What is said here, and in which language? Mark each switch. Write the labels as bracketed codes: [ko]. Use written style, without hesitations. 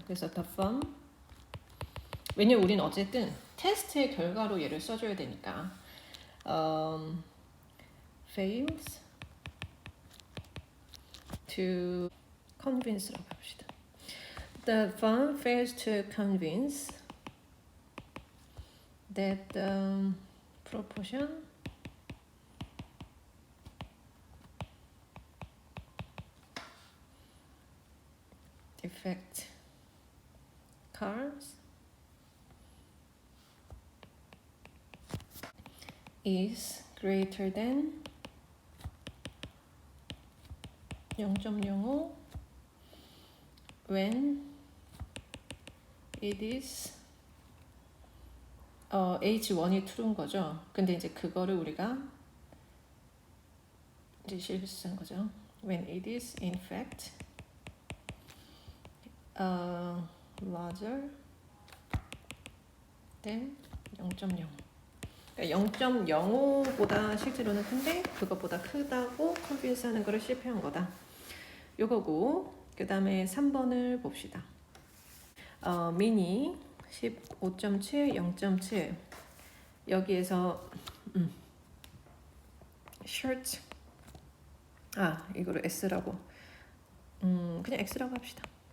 [ko] 그래서 [en] the firm, [ko] 왜냐면 우리는 어쨌든 테스트의 결과로 얘를 써줘야 되니까 [en] fails to convince [ko] 라고 해봅시다. [en] The firm fails to convince that the proportion defect cars is greater than 0.05 when it is [ko] H1이 true인 거죠. 근데 이제 그거를 우리가 이제 실수한 거죠. [en] When it is in fact larger than 0.0. [ko] 그러니까 0.05보다 실제로는 큰데 그것보다 크다고 컨빈스 하는 거를 실패한 거다. 요거고, 그 다음에 3번을 봅시다. 미니 15.7, 0.7 여기에서 shirt 이거를 S라고 그냥 X라고 합시다.